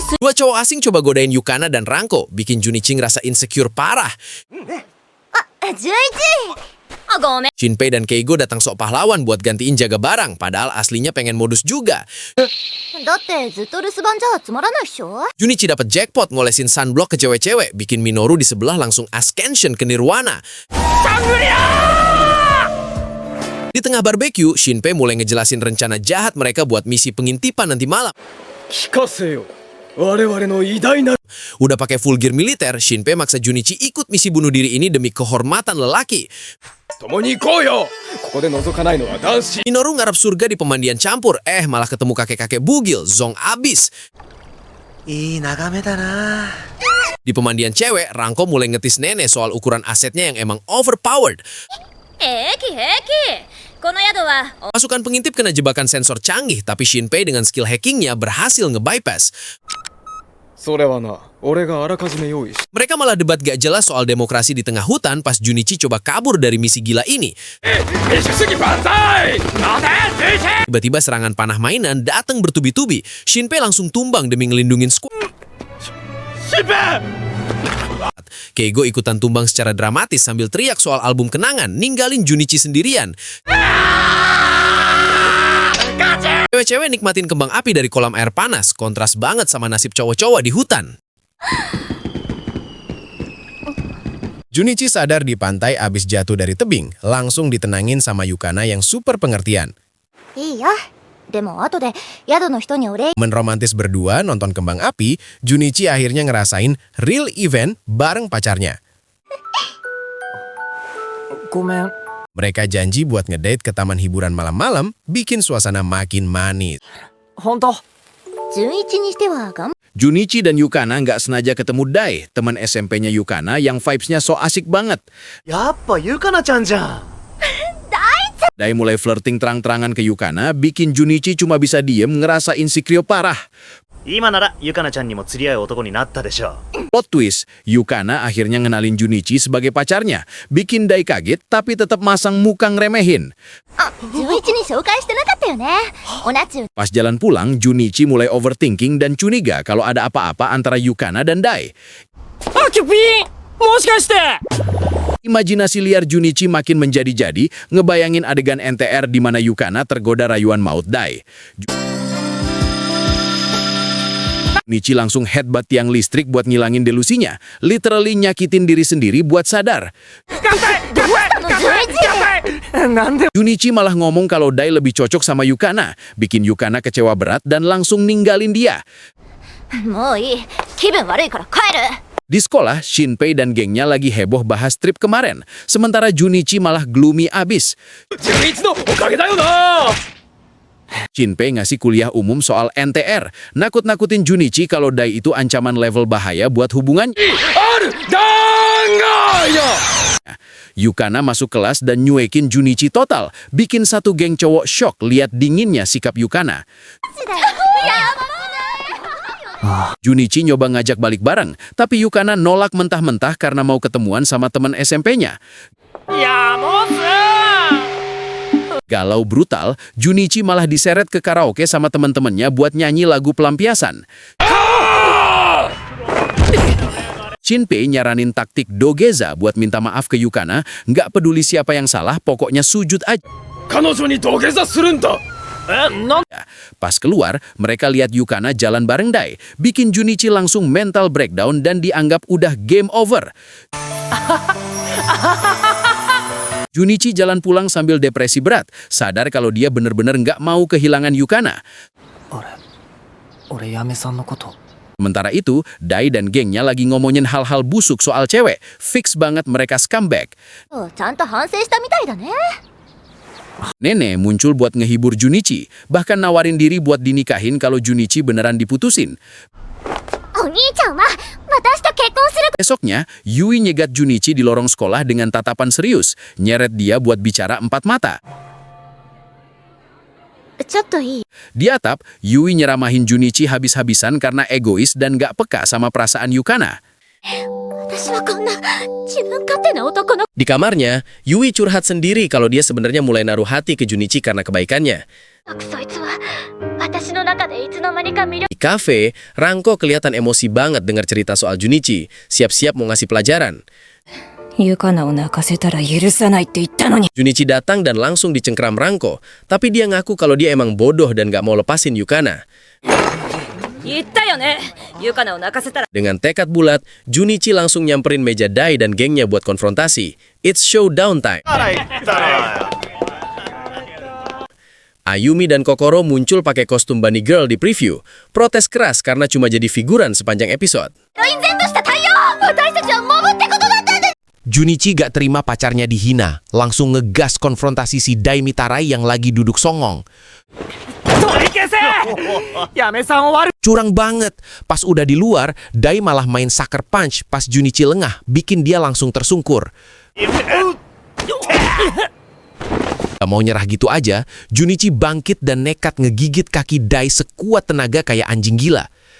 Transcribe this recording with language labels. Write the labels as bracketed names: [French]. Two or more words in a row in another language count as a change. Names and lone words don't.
[Indonesian] Dua cowok asing coba godain Yukana dan Ranko, bikin Junichi ngerasa insecure parah. [Japanese] 11 あごめん [Indonesian] Shinpei dan Keigo datang sok pahlawan buat gantiin jaga barang, padahal aslinya pengen modus juga. [Japanese] だってずっと留守番じゃつまらないっしょ [Indonesian] Junichi dapat jackpot ngolesin sunblock ke cewek-cewek, bikin Minoru di sebelah langsung ascension ke Nirwana. Di tengah barbeque, Shinpei mulai ngejelasin rencana jahat mereka buat misi pengintipan nanti malam. [Japanese] 聞かせよ我々の偉大な [Indonesian] Udah pakai [English] full gear [Indonesian] militer, Shinpei maksa Junichi ikut misi bunuh diri ini demi kehormatan lelaki. [Japanese] 共に行こうよここで覗かないのは男子 [Indonesian] Minoru ngarep surga di pemandian campur, malah ketemu kakek-kakek bugil, zong abis. Di pemandian cewek, Ranko mulai ngetis nenek soal ukuran asetnya yang emang overpowered. [Japanese] 平気この宿は [Indonesian] Pasukan pengintip kena jebakan sensor canggih, tapi Shinpei dengan [English] skill hackingnya [Indonesian] berhasil nge-bypass. [Japanese] それはな俺があらかじめ用意し [Indonesian] Mereka malah debat gak jelas soal demokrasi di tengah hutan pas Junichi coba kabur dari misi gila ini. [Japanese] 民主主義万歳待て [Indonesian] Tiba-tiba serangan panah mainan datang bertubi-tubi. Shinpei langsung tumbang demi ngelindungin skuad. Keigo ikutan tumbang secara dramatis sambil teriak soal album kenangan, ninggalin Junichi sendirian. Cewek-cewek nikmatin kembang api dari kolam air panas, kontras banget sama nasib cowok-cowok di hutan. Junichi sadar di pantai abis jatuh dari tebing, langsung ditenangin sama Yukana yang super pengertian. [Japanese] いいよでも後で宿の人にお礼 [Indonesian] Menromantis berdua nonton kembang api, Junichi akhirnya ngerasain [English] real event [Indonesian] bareng pacarnya. [Japanese] ごめん [Indonesian] Mereka janji buat ngedate ke taman hiburan malam-malam, bikin suasana makin manis. [Japanese] 本当 11にしては [Indonesian] Junichi dan Yukana nggak sengaja ketemu Dai, teman SMP-nya Yukana yang vibes-nya so asik banget. [Japanese] やっぱゆかなちゃんじゃん [Indonesian] Dai mulai flirting terang-terangan ke Yukana, bikin Junichi cuma bisa diem ngerasa insecure parah. [Japanese] 今ならゆかなちゃんにも釣り合う男になったでしょ [Indonesian] Plot twist, Yukana akhirnya ngenalin Junichi sebagai pacarnya, bikin Dai kaget tapi tetap masang muka ngeremehin. [Japanese] 純一に紹介してなかったよねおなちゅ [Indonesian] Pas jalan pulang, Junichi mulai overthinking dan curiga kalau ada apa-apa antara Yukana dan Dai. [Japanese] あキュピーもしかして [Indonesian] Imajinasi liar Junichi makin menjadi-jadi, ngebayangin adegan NTR di mana Yukana tergoda rayuan maut Dai. Junichi langsung headbutt tiang listrik buat ngilangin delusinya, literally nyakitin diri sendiri buat sadar. [Japanese] の純一なんで [Indonesian] Junichi malah ngomong kalau Dai lebih cocok sama Yukana, bikin Yukana kecewa berat dan langsung ninggalin dia. [Japanese] もういい気分悪いから帰る [Indonesian] Di sekolah, Shinpei dan gengnya lagi heboh bahas trip kemarin, sementara Junichi malah gloomy abis. [Japanese] 純一のおかげだよな [Indonesian] Shinpei ngasih kuliah umum soal NTR, nakut-nakutin Junichi kalau Dai itu ancaman level bahaya buat hubungan. [Japanese] あるだーが [Indonesian] Yukana masuk kelas dan nyuekin Junichi total, bikin satu geng cowok shock lihat dinginnya sikap Yukana. Junichi nyoba ngajak balik bareng, tapi Yukana nolak mentah-mentah karena mau ketemuan sama teman SMP-nya. [Japanese] いやもう [Indonesian] Galau brutal, Junichi malah diseret ke karaoke sama teman-temannya buat nyanyi lagu pelampiasan. Shinpei nyaranin taktik dogeza buat minta maaf ke Yukana, nggak peduli siapa yang salah, pokoknya sujud aja. [Japanese] 彼女に土下座するんだえなん [Indonesian] Pas keluar, mereka lihat Yukana jalan bareng Dai, bikin Junichi langsung [English] mental breakdown [Indonesian] dan dianggap udah [English] game over. [Indonesian] Junichi jalan pulang sambil depresi berat, sadar kalau dia bener-bener nggak mau kehilangan Yukana. [Japanese] 俺嫁さんのこと [Indonesian] Sementara itu, Dai dan gengnya lagi ngomongin hal-hal busuk soal cewek. Fix banget mereka scumbag. [Japanese] ちゃんと反省したみたいだね [Indonesian] Nene muncul buat ngehibur Junichi, bahkan nawarin diri buat dinikahin kalau Junichi beneran diputusin. [Japanese] お兄ちゃんは私と結婚する [Indonesian] Besoknya, Yui nyegat Junichi di lorong sekolah dengan tatapan serius, nyeret dia buat bicara empat mata. [Japanese] ちょっといい [Indonesian] Di atap, Yui nyeramahin Junichi habis-habisan karena egois dan gak peka sama perasaan Yukana. [Japanese] 私はこんな自分勝手な男の [Indonesian] Di kamarnya, Yui curhat sendiri kalau dia sebenarnya mulai naruh hati ke Junichi karena kebaikannya. [Japanese] そいつは私の中でいつの間にか魅力 [Indonesian] Di kafe, Ranko kelihatan emosi banget dengar cerita soal Junichi, siap-siap mau ngasih pelajaran. [Japanese] ユカナを泣かせたら許さないって言ったのに [Indonesian] Junichi datang dan langsung dicengkram Ranko, tapi dia ngaku kalau dia emang bodoh dan gak mau lepasin Yukana. 言ったよねユカナを泣かせたら Dengan tekad bulat, Junichi langsung nyamperin meja Dai dan gengnya buat konfrontasi. [English] It's showdown time. [Indonesian] Ayumi dan Kokoro muncul pakai kostum [English] bunny girl [Indonesian] di preview. Protes keras karena cuma jadi figuran sepanjang episode. [Japanese] 全然とした対応私たちは守ってことだったんだ [Indonesian] Junichi gak terima pacarnya dihina, langsung ngegas konfrontasi si Dai Mitarai yang lagi duduk songong. [Japanese] 取り消せ嫁さんを悪 [Indonesian] Curang banget. Pas udah di luar, Dai malah main [English] sucker punch [Indonesian] pas Junichi lengah, bikin dia langsung tersungkur. Gak mau nyerah gitu aja, Junichi bangkit dan nekat ngegigit kaki Dai sekuat tenaga kayak anjing gila.